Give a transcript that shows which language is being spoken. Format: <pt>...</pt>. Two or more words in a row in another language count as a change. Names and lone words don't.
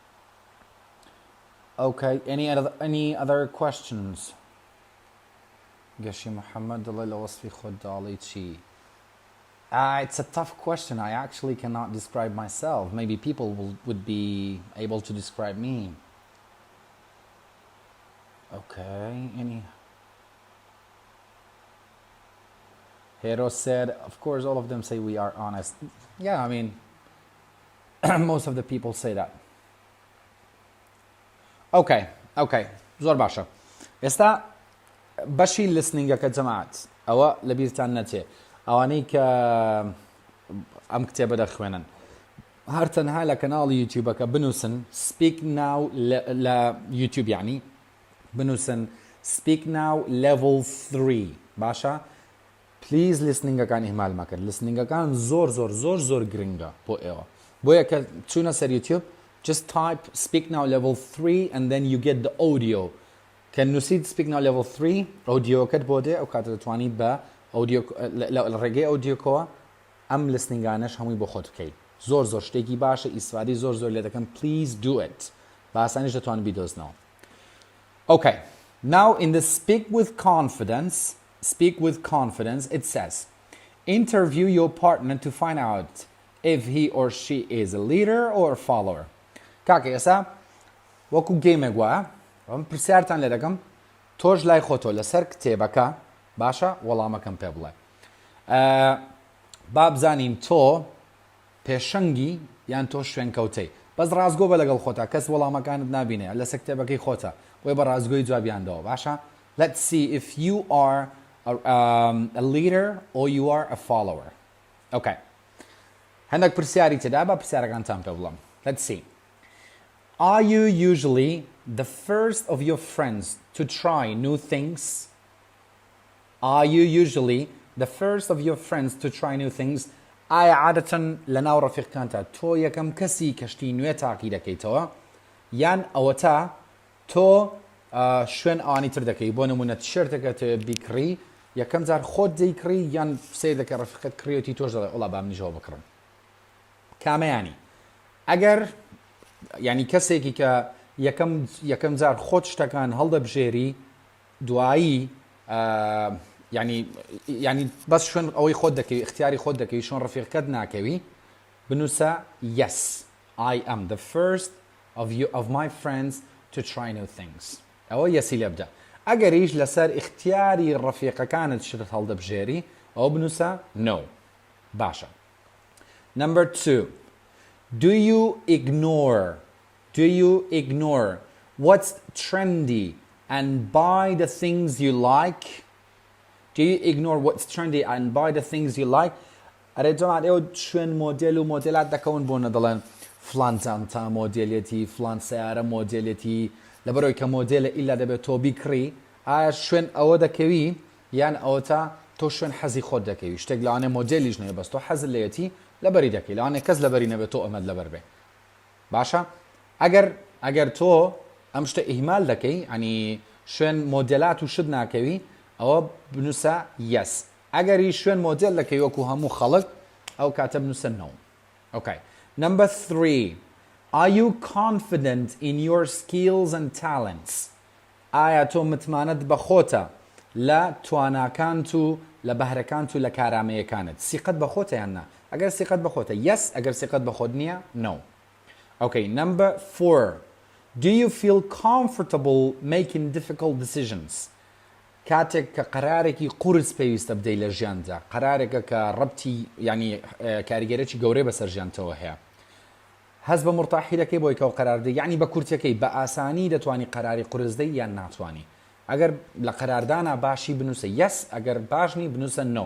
<en>Okay, any other questions?</en> <ckb>گەشی محەممەد دڵێ لە وەسفی خۆت داڵی چی؟</ckb> <en>It's a tough question. I actually cannot describe myself. Maybe people would be able to describe me. Okay, Hero said, of course, all of them say we are honest. Yeah, I mean, most of the people say that.</en> <ckb>Okay, زۆر باشە. ئێستا بەشی listening-ەکە جەماعەت ئەوە لەبیرتان نەچێ. ئەوانەی کە ئەم کتێبە دەخوێنن هەر تەنها لە کەناڵی یوتیوبەکە بنووسن</ckb> <en>speak now</en> <ckb>لە یوتیوب یعنی بنووسن</ckb> <en>speak now level</en> <ckb>3 باشە پلیز listening-ەکان ئیهمال مەکرد listening-ەکان زۆر گرنگە بۆ ئێوە بۆیە کە چوونە سەر یوتیوب</ckb> <en>just type speak now level 3 and then you get the audio</en> <ckb>کە نووسیت</ckb> <en>speak now level 3</en> <ckb>ئۆدیۆکەت بۆ دێ ئەو کاتە دەتوانیت بە ڕێگەی ئۆدیۆکەوە ئەم listening-گانەش هەمووی بۆ خۆت بکەیت زۆر شتێکی باشە ئیسفادی زۆر لێ دەکەم</ckb> <en>please do it</en> <ckb>بە ئاسانیش دەتوانن بیدۆزنەوە.</ckb> <en>Okay, now in the speak with confidence it says interview your partner to find out if he or she is a leader or a follower.</en> <ckb>کاکە ئێستا وەکو گەیمێک وایە ئەم پرسیارتان لێ دەکەم تۆش لای خۆتۆ لەسەر کتێبەکە باشە وەڵامەکەم پێ بڵێ با بزانین تۆ پێشەنگی یان تۆ شوێنکەوتەی بەس ڕازگۆ بە لەگەڵ خۆتە کەس وەڵامەکانت نابینێ لەسەر کتێبەکەی خۆتە وێ بە ڕازگۆی جوابیاندەوە باشە.</ckb> <en>Let's see if you are a leader or you are a follower. Okay.</en> <ckb>هەندێک پرسیاری تێدا بە پرسیارەکانتان پێ بڵێم.</ckb> <en>Let's see. Are you usually the first of your friends to try new things? Are you usually the first of your friends to try new things?</en> <ckb>ئایا عادەتەن لەناو ڕەفیقەکانتە تۆ یەکەم کەسی کەشتی نوێ تاقی دەکەیتەوە یان ئەوەتە تۆ شوێن ئەوانی تر دەکەی بۆ نمونە تیشێرتێکە تۆ بیکڕی یەکەم جار خۆت دەیکڕی یان سیر دەکە ڕەفیقەت کڕیەتی تۆش دەڵێ وەڵا با منیشەوە بکڕم کامەیانی ئەگەر یعنی کەسێکی کە یەکەم جار خۆت شتەکان هەڵدەبژێری دوایی یعنی بەس شوێن ئەوەی خۆت دەکەوی اختیاری خۆت دەکەوی شۆن ڕەفیقەت ناکەوی بنووسە</ckb> <en>yes I am the first of my friends to try new things</en> <ckb>ئەوە یەسی لێ بدە ئەگەریش لەسەر اختیاری ڕەفیقەکانت شتت هەڵدەبژێری ئەوە بنووسە no باشە.</ckb> <en>Number 2. Do you ignore what's trendy and buy the things you like? Do you ignore what's trendy and buy the things you like?</en> <ckb>ئەرێ جەماعەت ئێوە شوێن مۆدێل و مۆدێلات دەکەون بۆ نەدەڵێن فلان جانتا مۆدێلێتی فلان سیارە مۆدێلێتی لەبەرەوەی کە مۆدێلە ئیلا دەبێت تۆ بیکڕی ئایا شوێن ئەوە دەکەوی یان ئەوەتە تۆ شوێن حەزی خۆت دەکەوی شتێک لەوانێ مۆدێلیش نەیە بەس تۆ حەزت لێتی لەبەری دەکەی لەوانێ کەس لەبەری نەبێت تۆ ئەمەد لەبەر بێ باشە ئەگەر تۆ ئەم شتە ئیهمال دەکەی ئەنی شوێن مۆدێلات و شت ناکەوی ئەوە بنووسە yes ئەگەری شوێن مۆدێل دەکەی وەکو هەموو خەڵک ئەو کاتە بنووسە no.</ckb> <en>Okay. Number 3. Are you confident in your skills and talents?</en> <ckb>ئایا تۆ متمانەت بە خۆتە لە تواناکانت و لە بەهرەکانت و لە کارامەیەکانت سیقەت بە خۆتە یان نا ئەگەر سیقەت بە خۆتە yes ئەگەر سیقەت بە خۆت نییە no.</ckb> <en>Okay. Number 4. Do you feel comfortable making difficult decisions?</en> <ckb>کاتێک کە قەرارێکی قورس پێویستە بدەی لە ژیاندا قەرارێکە کە ڕەبتی ینی کاریگەرێکی گەورەی بەسەر ژیانتەوە هەیە هەز بە مرتاحی دەکەی بۆی کە قەراردەی یعنی بە کورتەکەی بە ئاسانی دەتوانی قەراری قورس دەی یان ناتوانی ئەگەر لە قەراردانە باشی بنووسە yes ئەگەر باشنی بنووسە no.</ckb>